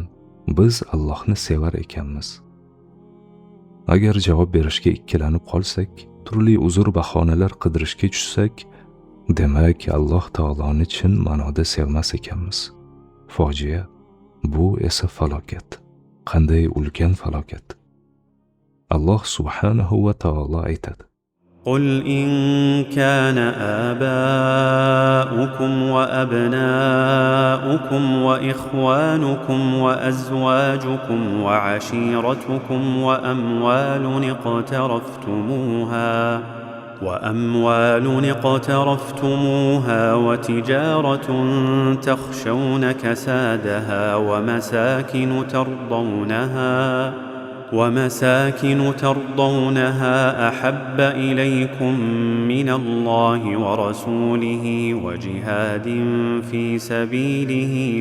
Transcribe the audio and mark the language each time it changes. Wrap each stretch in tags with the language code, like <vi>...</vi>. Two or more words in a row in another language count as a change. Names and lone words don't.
<uz>Biz Allohni sevar ekanmiz. Agar javob berishga ikkilanib qolsak, turli uzr bahonalar qidirishga tushsak, demak Alloh taoloni chin ma'noda sevmas ekanmiz. Fojia, bu esa falokat. Qanday ulkan falokat. Alloh</uz> <ar>سبحانه وتعالى</ar> <uz>aytadi:</uz> <ar>قل إن كان آباؤكم وأبناؤكم وإخوانكم وأزواجكم وعشيرتكم وأموال اقترفتموها وتجارة تخشون كسادها ومساكن ترضونها أحب إليكم من الله ورسوله وجهاد في سبيله</ar>